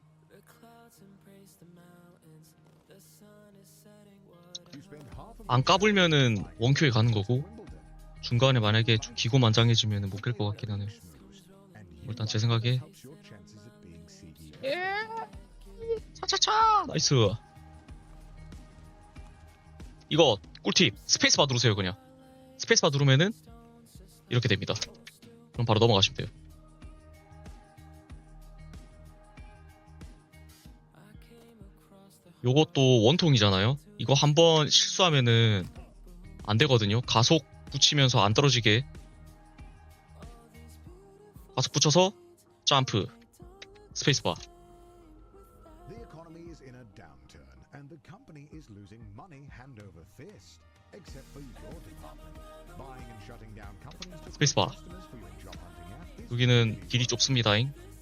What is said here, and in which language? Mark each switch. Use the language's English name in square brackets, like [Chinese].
[English] The clouds embrace the mountains. The sun is setting. What You spend half of [Korean] 안 까불면은 원큐에 가는 거고 [English] Wimbledon. [Korean] 중간에 만약에 좀 기고만장해지면 못 깰 것 같긴 하네. 일단 제 생각에 [English] Helps your chances of being CEO. [Korean] 차차차 나이스. 이거 꿀팁 스페이스바 누르세요. 그냥 스페이스바 누르면은 이렇게 됩니다. 그럼 바로 넘어가시면 돼요. 요것도 원통이잖아요. 이거 한번 실수하면은 안 되거든요. 가속 붙이면서 안 떨어지게 가속 붙여서 점프 스페이스바. [English] The economy is in a downturn, and the company is losing money hand over fist. Except for your department, buying and shutting down companies to [Korean] 스페이스바. [English] customers for your job hunting app is [Korean] 여기는 길이 좁습니다잉.